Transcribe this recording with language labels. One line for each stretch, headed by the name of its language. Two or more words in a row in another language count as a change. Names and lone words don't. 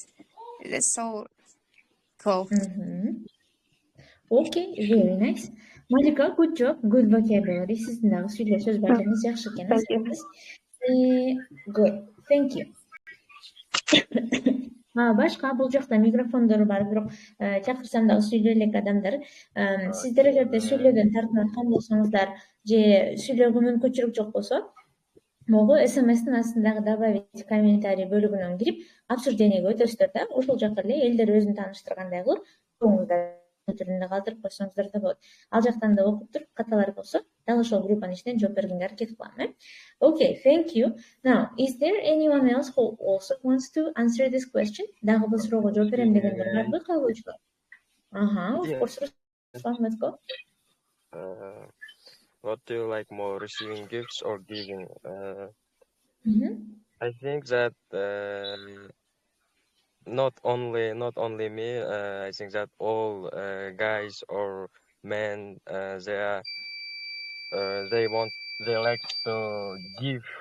English: That's so cool. Okay, very nice. Malika, good job, good vocabulary.
Kyrgyz: Сиздин дагы сүйлөө сөз баардыгыңыз жакшы экен.
English: Good, thank you.
Kyrgyz: Башка бул жакта микрофондор бар, бирок чакырсам дагы сүйлөй элек адамдар. Сиздер эгерде сүйлөдөн тартынып аткан болсоңуздар же сүйлөөгө мүмкүнчүлүк жок болсо, могу SMS-тин астындагы
Russian: добавить комментарий
Kyrgyz: бөлүгүнөн кирип, обсуждениеге өтөсүздөр да. Ошол жака эле элдер өзүн тааныштыргандай кылып, түрүндө калтырып койсоңуздар да болот. Ал жактан да окуп туруп, каталар болсо, дагы ошол группанын ичинен жооп бергенге аракет кылам.
English: Okay, thank you. Now, is there anyone else who also wants to answer this question?
Kyrgyz: Дагы бул суроого жооп берем дегендер барбы, калгучулар?
English: Of course. Let's go. What do you like more, receiving gifts or giving? I think that not only me. I think that all guys or men, they like to give.